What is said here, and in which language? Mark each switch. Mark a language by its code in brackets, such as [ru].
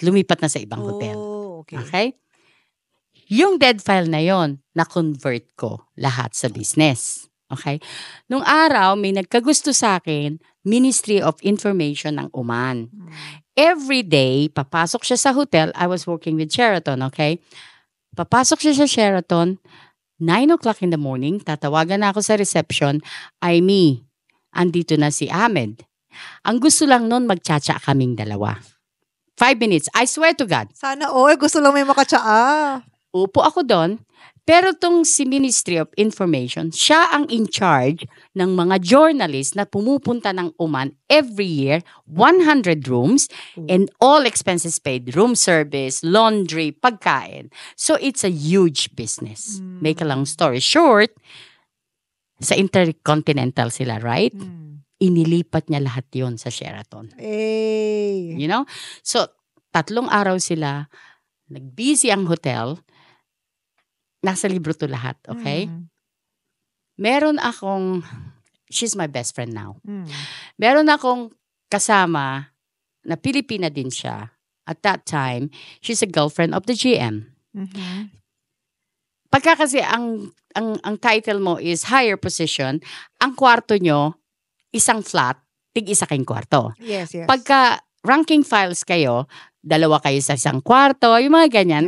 [tl] Lumipat na sa ibang hotel. Okay? Yung dead file na yon na-convert ko lahat sa business. Okay? Nung araw, may nagkagusto sa akin, Ministry of Information ng Oman. Every day, papasok siya sa hotel. [en] I was working with Sheraton, okay? [tl] Papasok siya sa Sheraton, 9 o'clock in the morning, tatawagan na ako sa reception, Aimee, andito na si Ahmed. Ang gusto lang nun, magtsatsa kaming dalawa. 5 minutes. [en] I swear to God. [tl] Sana gusto lang may makatsaa. Upo ako doon. Pero tong si Ministry of Information, siya ang in charge ng mga journalists na pumupunta ng Oman every year, 100 rooms, [en] and all expenses paid, [tl] room service, laundry, pagkain. [en] So it's a huge business. Make a long story short, [tl] sa Intercontinental sila, [en] right? [tl] Inilipat niya lahat yon sa Sheraton. [en] Hey. You know? [tl] So, 3 araw sila, nag-busy ang hotel, nasa libro to lahat, okay? Meron akong, [en] she's my best friend now. [tl] Meron akong kasama na Pilipina din siya. [en] At that time, she's a girlfriend of the GM. [tl] Pagka kasi ang title mo is higher position, ang kwarto nyo, isang flat, tig-isa kayong kwarto. [en] Yes, yes. [tl] Pagka ranking files kayo, 2 kayo sa isang kwarto, yung mga ganyan.